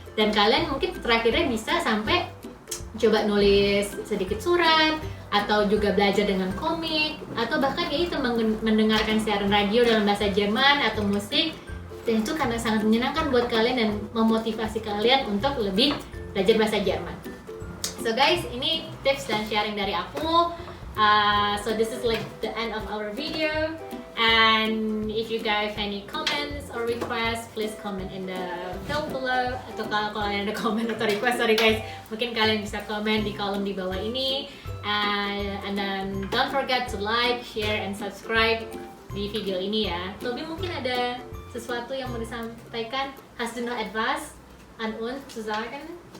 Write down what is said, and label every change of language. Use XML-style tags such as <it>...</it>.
<id>Dan kalian mungkin terakhirnya bisa sampai coba nulis sedikit surat, atau juga belajar dengan komik, atau bahkan ya itu mendengarkan siaran radio dalam bahasa Jerman atau musik. Dan itu karena sangat menyenangkan buat kalian dan memotivasi kalian untuk lebih belajar bahasa Jerman. So guys, ini tips dan sharing dari aku.</id> <en>So this is like the end of our video. And if you guys have any comments or requests, please comment in the field below.</en> <id>Atau kalau kalian ada comment atau request,</id> <en>sorry guys,</en> <id>mungkin kalian bisa komen di kolom di bawah ini.</id> <en>And then don't forget to like, share, and subscribe</en> <id>di video ini ya. Tobi mungkin ada sesuatu yang mau disampaikan?</id> <de>Hast du noch etwas an uns zu sagen?</de>